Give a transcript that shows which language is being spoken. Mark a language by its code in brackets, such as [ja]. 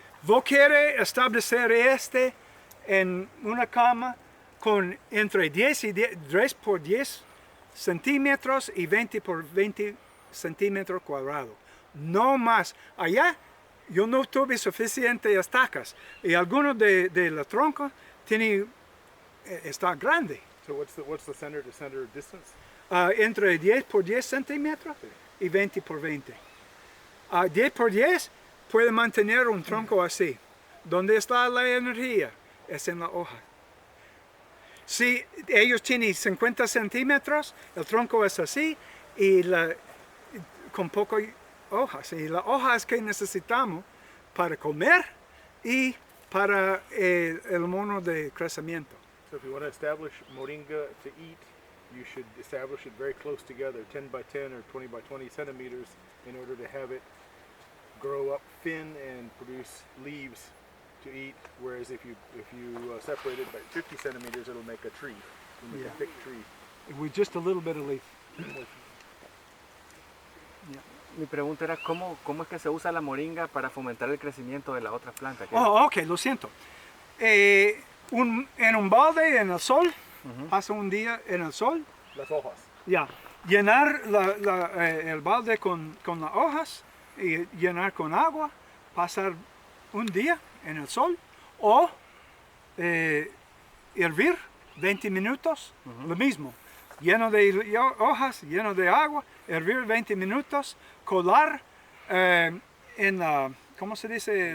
[es] ¿Vos quieres establecer en una cama con entre 10 por 10 centímetros y 20 por 20 centímetros cuadrados? No más. Allá yo no tuve suficientes estacas y algunos de la tronca está grande. [en] So what's the center to center distance? [es] Entre 10 por 10 centímetros y 20 por 20. 10 por 10 puede mantener un tronco así. ¿Dónde está la energía? Es en la hoja. Si ellos tienen 50 centímetros, el tronco es así y con pocas hojas. Y las hojas que necesitamos para comer y para el mono de crecimiento. [en] So if you want to establish moringa to eat, you should establish it very close together, 10 by 10 or 20 by 20 centimeters, in order to have it grow up thin and produce leaves to eat. Whereas if you separate it by 50 centimeters, it'll make a tree. You make Yeah. a thick tree. With just a little bit of leaf. [es] Mi pregunta era cómo es que se usa la moringa para fomentar el crecimiento de la otra planta. Oh, ok, lo siento. En un balde en el sol, pasa un día en el sol, Las hojas. ya, llenar el balde con las hojas y llenar con agua, pasar un día en el sol o hervir 20 minutos, lo mismo, lleno de hojas, lleno de agua, hervir 20 minutos, colar en la, ¿cómo se dice?